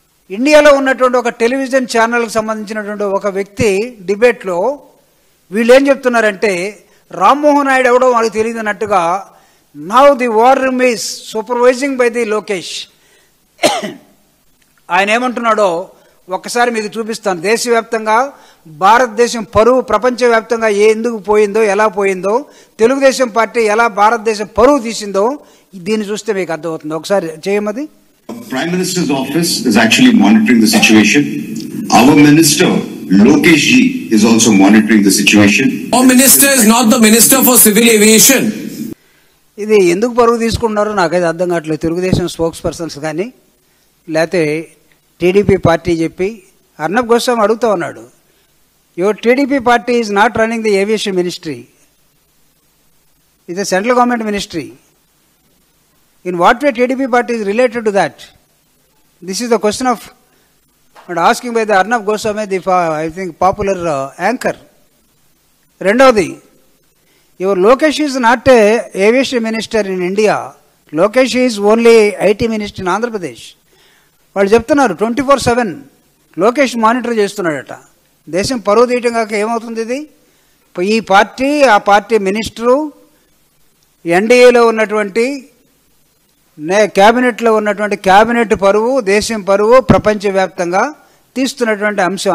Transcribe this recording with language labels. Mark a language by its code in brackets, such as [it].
[te] ఇండియాలో ఉన్నటువంటి ఒక టెలివిజన్ ఛానల్కి సంబంధించినటువంటి ఒక వ్యక్తి డిబేట్లో వీళ్ళు ఏం చెప్తున్నారంటే రామ్మోహన్ నాయుడు ఎవడో వాళ్ళకి తెలియదు అన్నట్టుగా [en] Now the war room is supervising by the Lokesh. [te] ఆయన ఏమంటున్నాడో ఒక్కసారి మీకు చూపిస్తాను. దేశవ్యాప్తంగా భారతదేశం పరువు ప్రపంచవ్యాప్తంగా ఎందుకు పోయిందో, ఎలా పోయిందో, తెలుగుదేశం పార్టీ ఎలా భారతదేశం పరువు తీసిందో దీన్ని చూస్తే మీకు అర్థమవుతుంది. ఒకసారి చేయమది. [en] Prime Minister's office is actually monitoring the situation. Our minister Lokesh ji is also monitoring the situation. Our minister is not the minister for civil aviation. [te] ఇది ఎందుకు పరువు తీసుకున్నారో నాకైతే అర్థం కావట్లేదు. తెలుగుదేశం స్పోక్స్ పర్సన్స్ కానీ లేకపోతే టీడీపీ పార్టీ చెప్పి అర్నబ్ గోస్వామి అడుగుతూ ఉన్నాడు, [en] your TDP party is not running the aviation ministry, [te] ఇది central government ministry. [en] In what way TDP party is related to that? This is the question of asking by the Arnab Goswami, the I think popular anchor. Rendavadi, your Lokesh is not a aviation minister in India. Lokesh is only IT minister in Andhra Pradesh. [te] వాళ్ళు చెప్తున్నారు 24/7 Lokesh monitor చేస్తున్నాడట. దేశం పరువు తీయటం కాక ఏమవుతుంది ఇది? ఈ party, ఆ పార్టీ మినిస్టరు, ఎన్డీఏలో ఉన్నటువంటి క్యాబినెట్లో ఉన్నటువంటి క్యాబినెట్ పరువు, దేశం పరువు ప్రపంచవ్యాప్తంగా తీస్తున్నటువంటి అంశం.